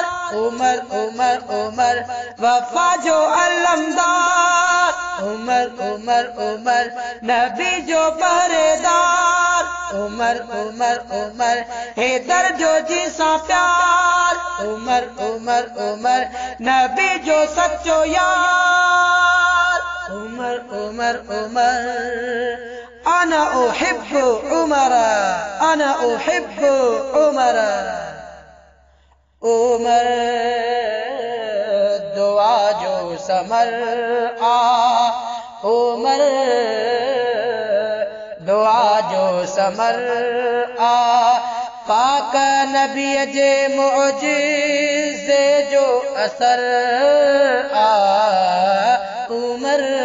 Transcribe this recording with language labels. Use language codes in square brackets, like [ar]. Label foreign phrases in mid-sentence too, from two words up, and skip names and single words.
[sd] उमर उमर उमर वफा जो अलमदार उमर उमर उमर नबी जो पहरेदार उमर उमर उमर हैदर जो जी सा प्यार उमर उमर उमर नबी जो सच्चो यार उमर उमर उमर [ar] أنا أحب عمر أنا أحب عمر [sd] عمر दुआ जो समर आ उमर दुआ जो समर आ पाक नबी जे मुअजिज़े जो असर आ उमर